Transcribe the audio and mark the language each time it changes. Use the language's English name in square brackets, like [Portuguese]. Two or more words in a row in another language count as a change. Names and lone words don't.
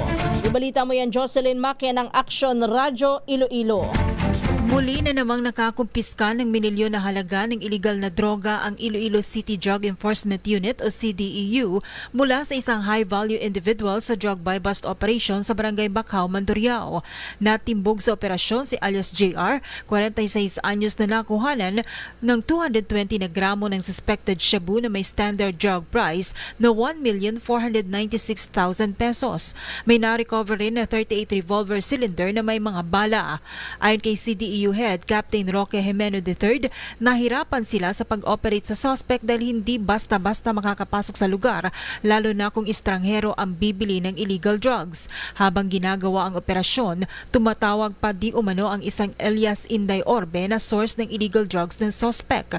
[Filipino] Ibalita mo yan, Jocelyn Maque ng Action Radyo Iloilo. Muli na namang nakakumpiska ng milyon na halaga ng iligal na droga ang Iloilo City Drug Enforcement Unit o CDEU mula sa isang [English] high-value individual [Filipino] sa [English] drug buy-bust operation [Filipino] sa Barangay Bacau, Mandurriao. Natimbog sa operasyon si alias JR, 46 anyos na nakuhanan ng 220 na gramo ng suspected shabu na may [English] standard drug price [Filipino] na 1,496,000 pesos. May na-recover rin na 38 [English] revolver cylinder [Filipino] na may mga bala. Ayon kay CDEU head Captain Roque Jimeno III, nahirapan sila sa pag-operate sa suspect dahil hindi basta-basta makakapasok sa lugar, lalo na kung estranghero ang bibili ng [English] illegal drugs. [Filipino] Habang ginagawa ang operasyon, tumatawag pa di umano ang isang Elias Inday Orbe na source ng [English] illegal drugs [Filipino] ng suspect.